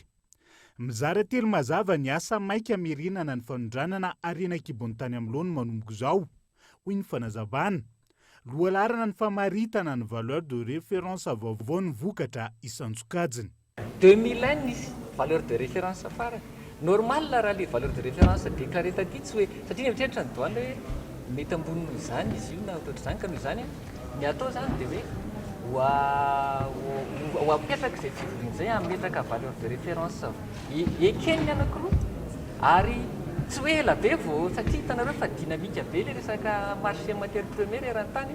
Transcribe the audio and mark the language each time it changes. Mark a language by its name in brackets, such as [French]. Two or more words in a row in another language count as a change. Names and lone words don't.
[Malagasy] Mizara telo mazava ny asa maika amirenana ny fanondranana arenan-kibon-tany amin'loany manomboka izao hoy ny fanazavana. Lohalarana ny famaritana ny [French] valeur de référence [Malagasy] vaovao ny vokatra isantsokajiny. 2001 nisy [French] valeur de référence [Malagasy] farany. Normal raha le [French] valeur de référence déclaré [Malagasy] taty tsy hoe satria mieritreritra ny douane hoe mety amboniny izany izy io na ohatr'izany ka noho izany ny atao zany dia hoe ho apetraka izay fivoriana izay ametraka [French] valeur de référence [Malagasy] ekeniny anankiroa ary tsy hoe ela be vao satria hitanareo fa dinamika be le resaka [French] marché matière première [Malagasy] eran-tany.